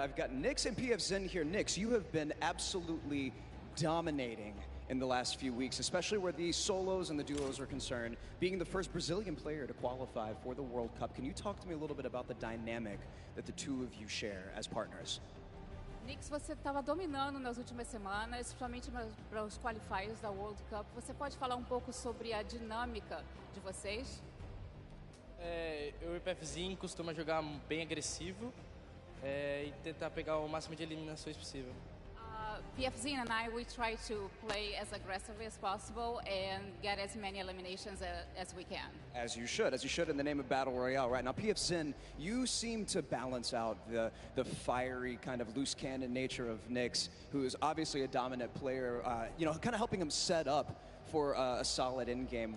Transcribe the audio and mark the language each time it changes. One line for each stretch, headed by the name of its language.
English: I've got Nix and PF Zin here. Nix, you have been absolutely dominating in the last few weeks, especially where the solos and the duos are concerned, being the first Brazilian player to qualify for the World Cup. Can you talk to me a little bit about the dynamic that the two of you share as partners?
Portuguese: Nix, você estava dominando nas últimas semanas, principalmente para os qualifiers da World Cup. Você pode falar pouco sobre a dinâmica de vocês? Eu e o PFzinho costuma jogar bem agressivo e tentar pegar o máximo de eliminações possível.
English: PFZ and I, we try to play as aggressively as possible and get as many eliminations as we can. As you should in the name of Battle Royale. Right now, PF Zin, you seem to balance out the fiery kind of loose cannon nature of Nix, who is obviously a dominant player, you know, kind of helping him set up for a solid end game.